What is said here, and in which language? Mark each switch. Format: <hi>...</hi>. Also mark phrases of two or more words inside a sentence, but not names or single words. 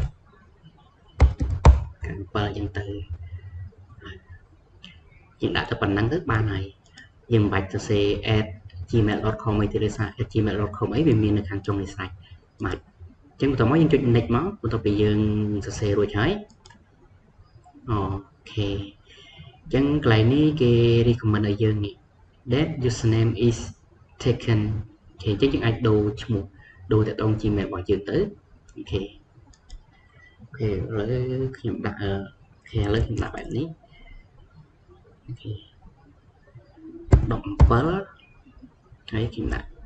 <km>7 អញ្ចឹងទៅយើងដាក់ទៅប៉ុណ្ណឹងទៅបានហើយយើងមិនបាច់សរសេរ @gmail.com អីទេដោយសារ @gmail.com អីវា មាននៅខាងចុងនេះស្រេចបាទអញ្ចឹងបន្តមកយើងចុច next មកបន្ទាប់ពីយើងសរសេររួចហើយអូខេអញ្ចឹងកន្លែងនេះគេ recommend ឲ្យយើងនេះ</km> <en>that username is taken</en> <km>អូខេអញ្ចឹងយើងអាចដូរឈ្មោះដូរទៅដល់ Gmail របស់យើងទៅអូខេអូខេឥឡូវខ្ញុំដាក់អូខេឥឡូវខ្ញុំដាក់បែបនេះអូខេ 17 ហើយខ្ញុំដាក់</km>